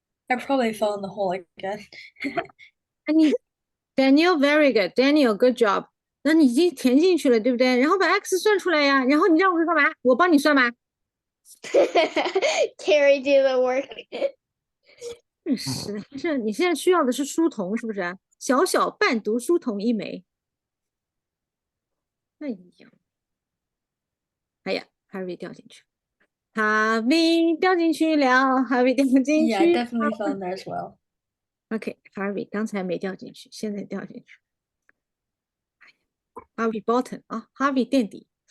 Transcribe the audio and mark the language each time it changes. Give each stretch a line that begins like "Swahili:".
English: I probably fell in the hole again. Daniel, very good. Daniel, good job.
Chinese: 那你已经填进去了，对不对？然后把 x 算出来呀。然后你让我干嘛？我帮你算吗？
English: Carrie do the work.
Chinese: 真是的，这你现在需要的是书童，是不是？小小伴读书童一枚。哎呀，哎呀，Harvey 掉进去，Harvey 掉进去了，Harvey 掉进去。
English: Yeah, I definitely fell in there as well.
Chinese: OK，Harvey 刚才没掉进去，现在掉进去。 Harvey bottom 啊，Harvey 垫底。